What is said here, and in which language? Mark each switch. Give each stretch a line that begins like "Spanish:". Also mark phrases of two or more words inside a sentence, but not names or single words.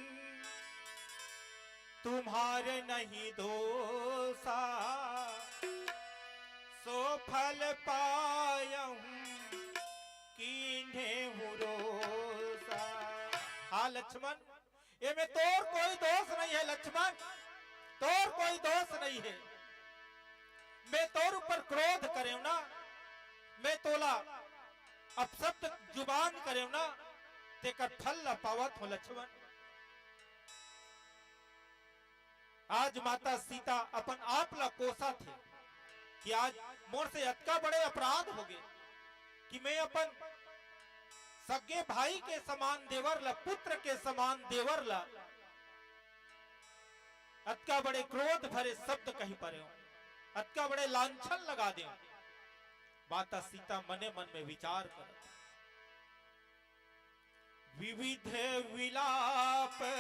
Awadhi: तुम्हारे नहीं दोषा सो फल पायहूं कीन्हे रोसा
Chhattisgarhi: हाँ लक्ष्मण ये में तोर कोई दोष नहीं है लक्ष्मण तोर कोई दोष नहीं है मैं तोर ऊपर क्रोध करे ना मैं तोला अपशब्द जुबान करे ना तेकर फल न पावत हो लक्ष्मण आज माता सीता अपन आप ला कोसा थे कि आज मोर से अतका बड़े अपराध हो गए कि मैं अपन सगे भाई के समान देवर ला पुत्र के समान देवर ला अतका बड़े क्रोध भरे शब्द कही परे हो अतका बड़े लांछन लगा दे माता सीता मने मन में विचार कर विविध विलाप